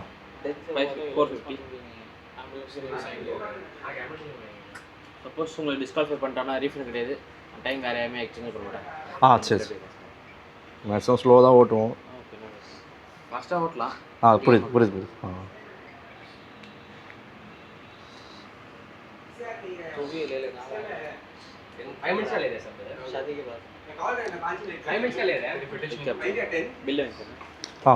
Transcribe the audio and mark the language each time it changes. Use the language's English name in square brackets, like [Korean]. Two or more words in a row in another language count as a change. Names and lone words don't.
[Tamil] 450 சப்போஸ் உங்களை டிஸ்குவாலிஃபை பண்ணிட்டானா ரீஃபண்ட் கிடையாது டைம் வேற யாருமே எக்ஸ்சேஞ்ச் பண்ண மாட்டாங்க ஆ சரி மேக்ஸிமம் ஸ்லோவாக தான் ஓட்டுவோம் ஓகே ஃபாஸ்ட்டாக ஓட்டலாம் புரியுது ஆ [Hindi] तो भी ले लेना 5 मिनट्स का ले रहे सब शादी के बाद 5 मिनट्स का ले रहे हैं बिल है हाँ